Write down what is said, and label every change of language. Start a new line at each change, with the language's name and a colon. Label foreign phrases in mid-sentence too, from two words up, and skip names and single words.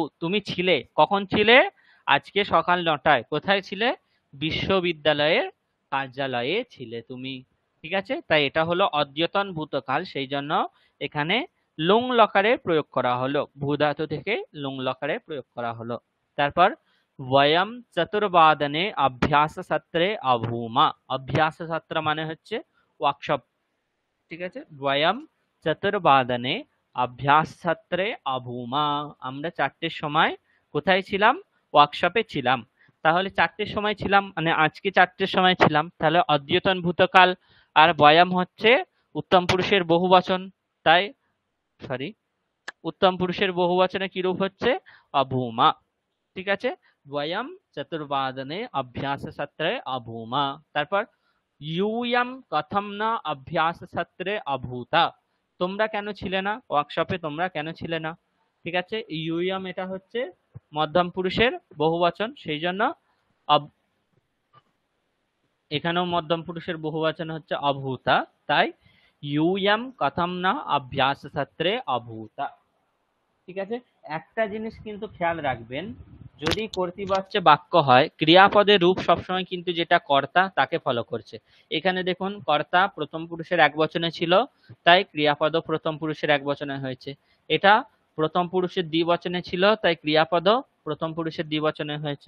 Bangla: তুমি ছিলে, কখন ছিলে? আজকে সকাল 9টায়। কোথায় ছিলে? বিশ্ববিদ্যালয়ের কার্যালয়ে ছিলে তুমি। ঠিক আছে, তাই এটা হলো অদ্যতন ভূতকাল, সেই জন্য এখানে লুং লকারের প্রয়োগ করা হলো, ভূ ধাতু থেকে লুং লকারের প্রয়োগ করা হলো।
Sanskrit: তারপর वयम चतुर्वादने अभ्यास सत्रे अभूमा। अभ्यास सत्र
Bangla: মানে হচ্ছে ওয়ার্কশপ। ঠিক আছে,
Sanskrit: वयम चतुर्वादने अभ्यास सत्रे अभूमा।
Bangla: আমরা 4টের সময় কোথায় ছিলাম? ওয়ার্কশপে ছিলাম। তাহলে 4টের সময় ছিলাম মানে আজকে 4টের সময় ছিলাম, তাহলে অদ্যতন ভূতকাল। আর বয়াম হচ্ছে উত্তম পুরুষের বহুবচন, তাই সরি, উত্তম পুরুষের বহুবচনে কি রূপ হচ্ছে? অভূমা। ঠিক আছে,
Sanskrit: वयम चतुर्वादने अभ्यास सत्रे अभूमा। তারপর यूयम कथम न अभ्यास सत्रे अभूता।
Bangla: তোমরা কেন ছিলে না ওয়ার্কশপে? তোমরা কেন ছিলে না? ঠিক আছে, ইউয়াম এটা হচ্ছে মধ্যম পুরুষের বহুবচন, সেই জন্য এখানেও মধ্যম পুরুষের বহুবচন হচ্ছে অভূতা, তাই
Sanskrit: यूयम कथम न अभ्यास सत्रे अभूता।
Bangla: ঠিক আছে, একটা জিনিস কিন্তু খেয়াল রাখবেন, যদি কর্তৃবাচ্য বাক্য হয় ক্রিয়াপদের রূপ সবসময় কিন্তু যেটা কর্তা তাকে ফলো করছে। এখানে দেখুন কর্তা প্রথম পুরুষের এক বচনে ছিল, তাই ক্রিয়াপদও প্রথম পুরুষের এক বচনে হয়েছে। এটা প্রথম পুরুষের দ্বিবচনে ছিল, তাই ক্রিয়াপদও প্রথম পুরুষের দ্বিবচনে হয়েছে।